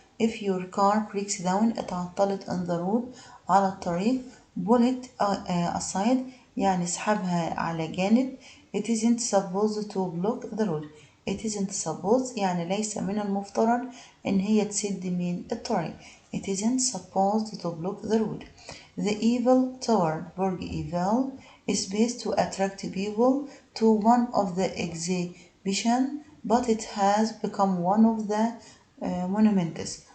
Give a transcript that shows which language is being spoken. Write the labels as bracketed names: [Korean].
[English] if your car breaks down اتعطلت on the road [Arabic] على الطريق. [English] pull it aside [Arabic] يعني اسحبها على جانب. [English] it isn't supposed to block the road. it isn't supposed [Arabic] يعني ليس من المفترض إن هي تسد من الطريق. [English] it isn't supposed to block the road. The Eiffel Tower برج Eiffel is based to attract people to one of the exhibition but it has become one of the monuments.